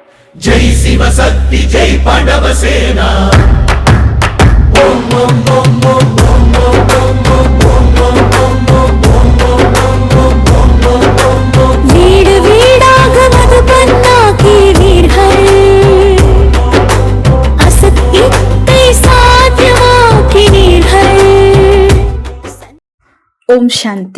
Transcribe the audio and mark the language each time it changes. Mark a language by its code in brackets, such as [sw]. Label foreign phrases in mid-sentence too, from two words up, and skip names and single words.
[hi] जय शिव शक्ति जय पांडव सेना। [sa] ओम ओम ओम ओम ओम ओम ओम [ta] வீடு வீடாக மதுபன்னாக்கி வீர்கள் அசத்தியத்தை சாத்தியமாக்கினீர்கள். ஓம் சாந்தி.